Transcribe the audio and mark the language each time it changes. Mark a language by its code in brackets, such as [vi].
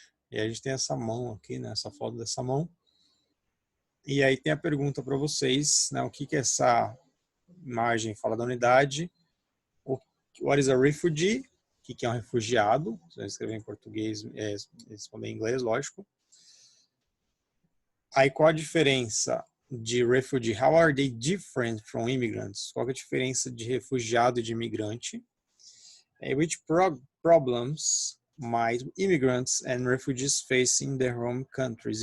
[pt] E aí a gente tem essa mão aqui, né? Essa foto dessa mão. E aí tem a pergunta para vocês, né? O que que essa imagem fala da unidade? [en] What is a refugee? [pt] O que é um refugiado? Você vai escrever em português, responder em inglês, lógico. Aí qual a diferença de refugee? [en] How are they different from immigrants? [pt] Qual é a diferença de refugiado e de imigrante? [en] Which problems might immigrants and refugees face in their home countries?